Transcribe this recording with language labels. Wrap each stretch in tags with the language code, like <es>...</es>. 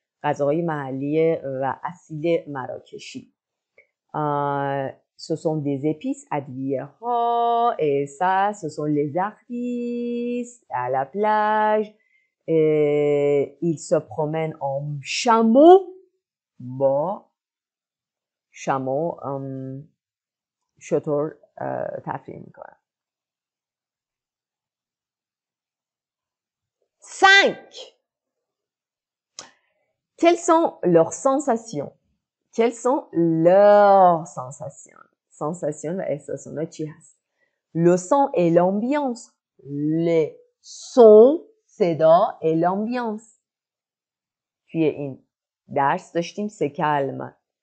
<fa>غذاهای محلی و اصیل مراکشی.</fa> <fr>Ce sont des épices ادویه‌ها et ça, ce sont les artistes à la plage. Et ils se promènent en chameau.</fr> <fa>با chameau شتر تفریح میکنن. 5.</fa> <fr>Quelles sont leurs sensations? Quelles sont leurs sensations? Sensations</fr> <fa>و احساسات چی هست؟</fa> <fr>Le son et l'ambiance. Les sons, صدا et l'ambiance.</fr> <fa>توی این درس داشتیم سه کلمه.</fa>